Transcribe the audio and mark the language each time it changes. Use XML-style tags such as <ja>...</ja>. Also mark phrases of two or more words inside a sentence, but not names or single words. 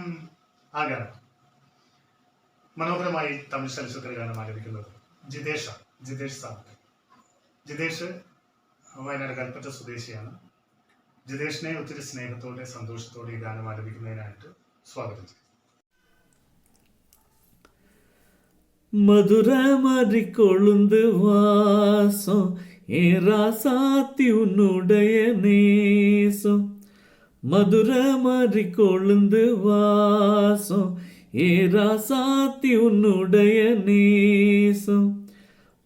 <ml>ആ ഗാനം മനോഹരമായി തമിഴ് ചലച്ചിത്ര ഗാനം ആലപിക്കുന്നത് ജിതേഷ് സാവന്ത്. ജിതേഷ് വയനാട് കൽപ്പറ്റ സ്വദേശിയാണ്. ജിതേഷിനെ ഒത്തിരി സ്നേഹത്തോടെ സന്തോഷത്തോടെ ഈ ഗാനം ആലപിക്കുന്നതിനായിട്ട് സ്വാഗതം ചെയ്യും.</ml> <ta>மதுரமறி கொழுந்து வாசம் ஏராசாத்தி உன்னுடைய நேசம். மதுரமறி கொழுந்து வாசம் ஏராசாத்தி உன்னுடைய நேசம்.</ta>